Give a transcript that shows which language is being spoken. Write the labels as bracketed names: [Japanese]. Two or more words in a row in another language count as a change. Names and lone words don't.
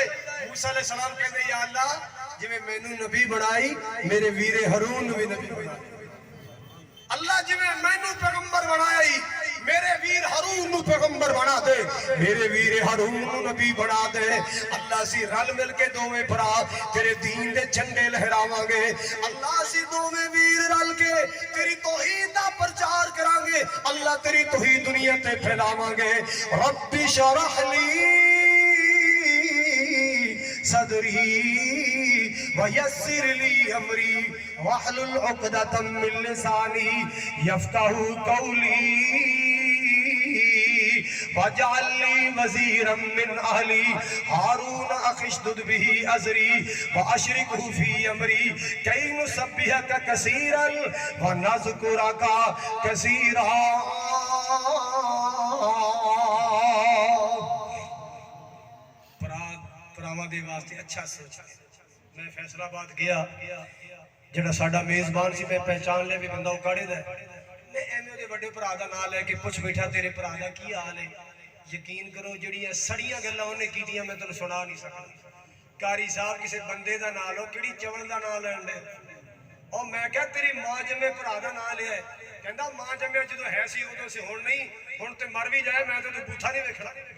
[Punjabi] موسیٰ علیہ السلام کہتے یا اللہ جی میں نو نبی بنائی میرے ویر ہارون بھی نبی بنائی. اللہ جی میں نو پیغمبر بنائی میرے ویر ہارون نو پیغمبر بنا دے، میرے ویر ہارون نو نبی بنا دے. اللہ سی رل مل کے دوویں بھرا تیرے دین دے جھنڈے لہراواں گے. اللہ سی دوویں ویر رل کے تیری توحید دا پرچار کراں گے، اللہ تیری توحید دنیا تے پھیلاواں گے. [Arabic] رب اشرح لي صدري ويسر لي أمري واحلل عقدة من لساني يفقهوا قولي واجعلني وزيرا من أهلي هارون أخي اشدد به أزري وأشركه في أمري كي نسبحك كثيرا ونذكرك كثيرا. [Punjabi] بھراواں دے واسطے اچھا سوچ. میں فیصل آباد گیا, ਜਿਹੜਾ ਸਾਡਾ ਮੇਜ਼ਬਾਨ ਸੀ میں پہچان لیا بھی بندا اوکاڑے دا. میں ایویں ਉਹਦੇ ਵੱਡੇ ਭਰਾ ਦਾ ਨਾਮ ਲੈ ਕੇ ਪੁੱਛ ਬੈਠਾ ਤੇਰੇ ਭਰਾ ਦਾ ਕੀ ਹਾਲ ਹੈ। ਯਕੀਨ ਕਰੋ ਜਿਹੜੀਆਂ ਸੜੀਆਂ ਗੱਲਾਂ ਉਹਨੇ ਕੀਤੀਆਂ ਮੈਂ ਤੁਹਾਨੂੰ ਸੁਣਾ ਨਹੀਂ ਸਕਦਾ। ਕਾਰੀ ਸਾਹਿਬ ਕਿਸੇ ਬੰਦੇ ਦਾ ਨਾਮ ਲਓ, ਕਿਹੜੀ ਚਵਲ ਦਾ ਨਾਮ ਲੈਣ ਦੇ। ਉਹ ਮੈਂ ਕਿਹਾ ਤੇਰੀ ਮਾਂ ਜੰਮੇ ਭਰਾ ਦਾ ਨਾਮ ਲਿਆ। ਕਹਿੰਦਾ ਮਾਂ ਜੰਮੇ ਜਦੋਂ ਹੈ ਸੀ ਉਦੋਂ ਸੀ, ਹੁਣ ਨਹੀਂ, ਹੁਣ ਤੇ ਮਰ ਵੀ ਜਾਏ ਮੈਂ ਤੇ ਬੂਥਾ ਨਹੀਂ ਵੇਖਣਾ।